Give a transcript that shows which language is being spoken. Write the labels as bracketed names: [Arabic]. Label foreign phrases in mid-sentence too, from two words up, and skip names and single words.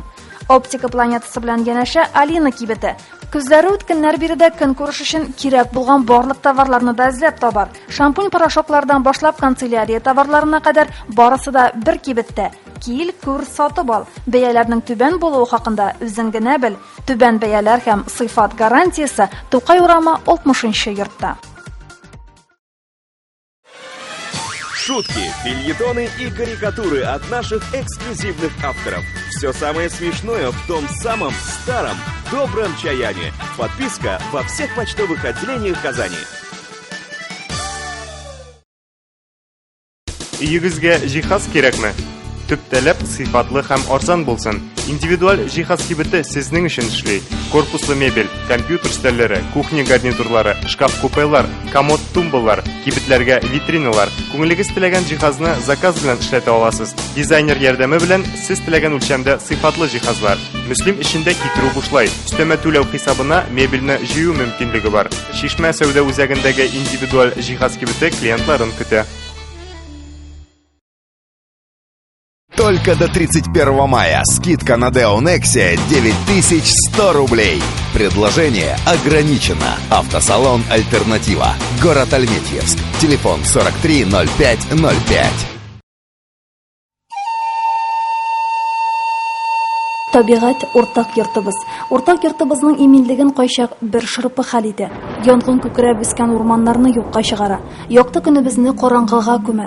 [Tatar] Оптика планетасы белән янәшә Алина кибете. Күзләре үткәннәр биредә көн күреш өчен кирәк булган барлык товарларны да эзләп табар. Шампунь порошоклардан башлап канцелярия товарларына кадәр барысы да бер кибеттә. Кил, күр, сатып ал. Бәяләрнең түбән булуы хакында үзең генә бел. Түбән бәяләр һәм сыйфат гарантиясе Тукай урамы 60-нчы йортта. [Russian] Шутки, фельетоны и карикатуры от наших эксклюзивных авторов. Все самое смешное в том самом старом добром чаяне. Подписка во всех почтовых отделениях Казани. [Tatar] Үйегезгә җиһаз кирәкме? Төп таләп сыйфатлы һәм арзан булсын. Индивидуаль җиһаз кибете сезнең өчен эшли. Корпуслы мебель, компьютер стәлләре, кухня гарнитурлары, шкаф-купелар, комод тумбалар, кибетләргә витриналар. Күңелегез теләгән җиһазны заказ белән эшләтә аласыз. Дизайнер ярдәме белән сез теләгән үлчәмдә сыйфатлы җиһазлар. Мөслим эчендә китерү бушлай. Өстәмә түләү хисабына мебельне җыю мөмкинлеге бар. Шишмә сәүдә үзәгендәге индивидуаль җиһаз кибете клиентларын көтә. [Russian] Только до 31 мая скидка на Deo Nexia 9100 рублей. Предложение ограничено. Автосалон «Альтернатива». Город Альметьевск. Телефон 430505. [Tatar] Табигать уртак йортыбыз. Уртак йортыбызның иминлеген кайчак бер шырпы хәл итә. Янгын күкрәп үскән урманнарны юкка чыгара. Якты көнебезне караңгыга күмә.